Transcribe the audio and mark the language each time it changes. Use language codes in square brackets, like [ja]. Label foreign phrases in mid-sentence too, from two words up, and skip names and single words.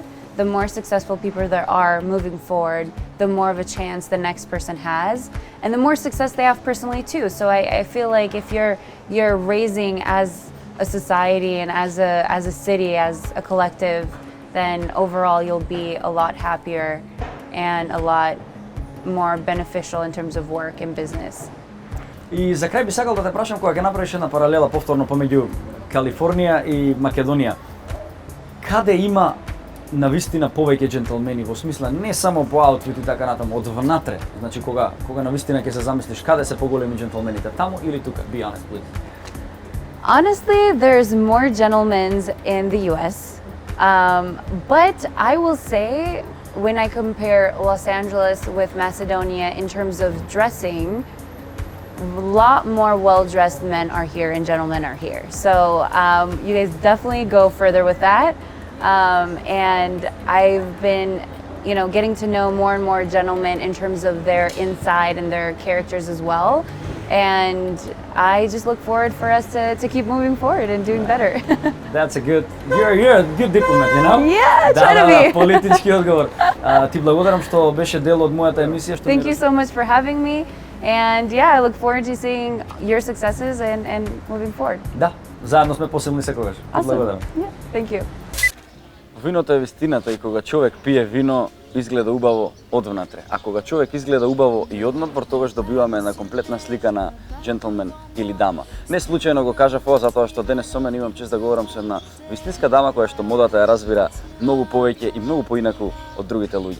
[en] The more successful people there are moving forward, the more of a chance the next person has, and the more success they have personally too. So I feel like if you're raising as a society and as a city, as a collective, then overall you'll be a lot happier and a lot more beneficial in terms of work and business. [mk] И за крај би сакал да те прашам, кога ќе направиш една паралела повторно помеѓу Калифорнија и Македонија, каде има навистина повеќе джентлмени, во смисла не само по аутфит и така натаму, од внатре, значи кога навистина ќе се замислиш каде се поголеми джентлмените, таму или тука? [en] Be honest, please. Honestly, there's more gentlemen in the US, but I will say when I compare Los Angeles with Macedonia in terms of dressing, a lot more well-dressed men are here and gentlemen are here. So you guys definitely go further with that. And I've been, you know, getting to know more and more gentlemen in terms of their inside and their characters as well. And I just look forward for us to keep moving forward and doing better. That's a good, you're a good diplomat, you know? Yeah, try to be. [mk] Политички одговор. Ти благодарам што беше дел од мојата емисија. [en] Thank you so much for having me. And yeah, I look forward to seeing your successes and moving forward. [mk] Да, заедно сме посилни секогаш. [en] Awesome. [mk] Благодарам. [en] Yeah, thank you. [mk] Виното е вистината и кога човек пие вино, изгледа убаво одвнатре. А кога човек изгледа убаво и однадвор, тогаш добиваме една комплетна слика на джентлмен или дама. Не случајно го кажав ова затоа што денес со мене имам чест да говорам со една вистинска дама која што модата ја разбира многу повеќе и многу поинаку од другите луѓе.